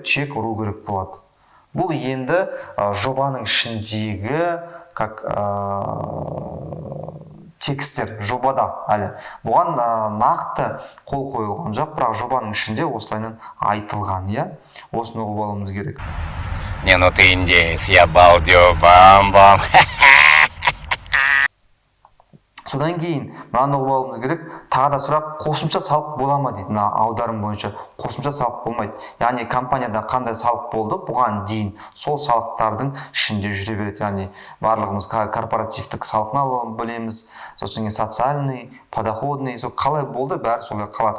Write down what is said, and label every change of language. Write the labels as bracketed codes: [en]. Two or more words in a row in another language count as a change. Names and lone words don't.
[kk] Чек ұру керек болады. Бұл енді жобаның ішіндегі как текстер жобада әлі. Бұған нақты қол қойылған жоқ, бірақ жобаның ішінде осылайынан айтылған, иә? Осыны ұғып алуымыз керек. [ru] Не, ну ты индейец, я балдю, бам-бам. [kk] Содан кейін мынаны ұғып алуымыз керек. Тағы да сұрақ, қосымша салық бола ма дейді. Мына аударым бойынша қосымша салық болмайды. Яғни компанияда қандай салық болды, бұған дейін сол салықтардың ішінде жүре береді. Яғни барлығымыз корпоративтік салықны білеміз, сосын кейін [ru] социальный, подоходный, [kk] сол қалай болды, бәрі солай қалады.